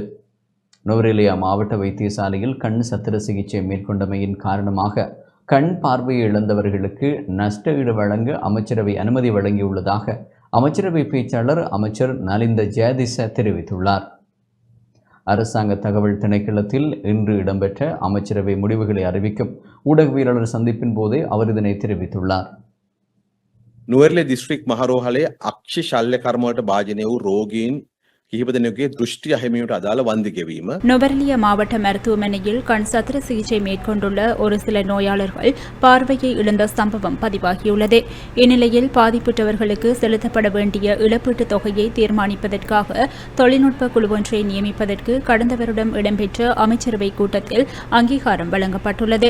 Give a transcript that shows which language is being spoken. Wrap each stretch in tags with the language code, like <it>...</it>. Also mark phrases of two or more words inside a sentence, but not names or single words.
<ta>நுவரெலியா மாவட்ட வைத்தியசாலையில் கண் சத்திர சிகிச்சை மேற்கொண்டமையின் காரணமாக கண் பார்வையை இழந்தவர்களுக்கு நஷ்ட ஈடு வழங்க அமைச்சரவை அனுமதி வழங்கியுள்ளதாக அமைச்சரவை பேச்சாளர் அமைச்சர் நலிந்த ஜெயதிச தெரிவித்துள்ளார். அரசாங்க தகவல் திணைக்களத்தில் இன்று இடம்பெற்ற அமைச்சரவை முடிவுகளை அறிவிக்கும் ஊடகவியலாளர் சந்திப்பின் போதே அவர் இதனை தெரிவித்துள்ளார்.</ta> <si>නුවරඑළිය දිස්ත්‍රික් මහරෝහලේ අක්ෂි ශල්‍ය කර්මවලට භාජනය වූ රෝගීන් කිහිප දෙනෙකුගේ දෘෂ්ටි අහිමියට අදාළ වන්දි ගෙවීම.</si> <ta>நுவரெலியா மாவட்ட மருத்துவமனையில் கண் சத்திர சிகிச்சை மேற்கொண்டுள்ள ஒரு சில நோயாளர்கள் பார்வையை இழந்த சம்பவம் பதிவாகியுள்ளது. இந்நிலையில் பாதிப்புற்றவர்களுக்கு செலுத்தப்பட வேண்டிய இழப்பீட்டுத் தொகையை தீர்மானிப்பதற்காக தொழில்நுட்ப குழு ஒன்றை நியமிப்பதற்கு கடந்த வருடம் இடம்பெற்ற அமைச்சரவை கூட்டத்தில் அங்கீகாரம் வழங்கப்பட்டுள்ளது.</ta>